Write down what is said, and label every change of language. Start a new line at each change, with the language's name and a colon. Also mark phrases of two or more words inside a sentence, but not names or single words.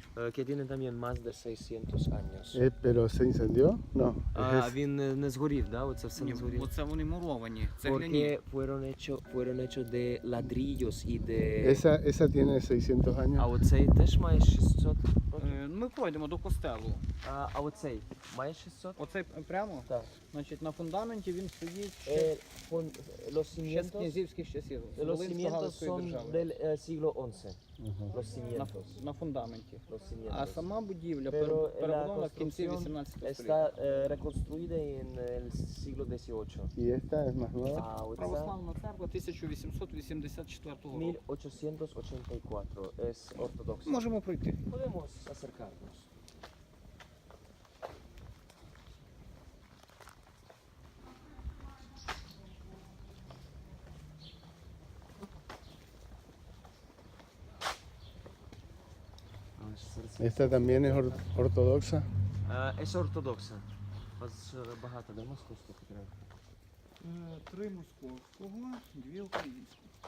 Spanish: Que tiene también más de 600 años. ¿Pero se incendió? No. es-
Ukrainian: Він не згорів, да? Оце все не згорів. Оце вони муровані, цегляні.
Spanish: Porque fueron hechos de ladrillos y de... esa tiene 600
Ukrainian: А
Spanish: años.
Ukrainian: оцей теж має 600 років? Ми пройдемо до костелу. А оцей має 600? Оцей прямо, Так. значить, на фундаменті він стоїть
Spanish: Los
Ukrainian: ще з
Spanish: cimientos,
Ukrainian: князівських часів. з
Spanish: los cimientos
Ukrainian: Волинсько-Галицької
Spanish: son
Ukrainian: держави.
Spanish: del siglo XI. Los
Ukrainian: На,
Spanish: cimientos.
Ukrainian: на фундаменті.
Spanish: Los
Ukrainian: А
Spanish: cimientos.
Ukrainian: сама будівля
Spanish: Pero la
Ukrainian: перебудована в кінці
Spanish: construcción
Ukrainian: 18 століття.
Spanish: está reconstruida en el siglo XVIII. ¿Y esta es más nueva? А оця Православна церква 1884 року. 1884 es ortodoxa.
Ukrainian: Можемо пройти.
Spanish: Podemos acercarnos. Esta también es ortodoxa. Es ortodoxa.
Ukrainian: Вас багато, да, московських треба? 3 московського, 2 українського.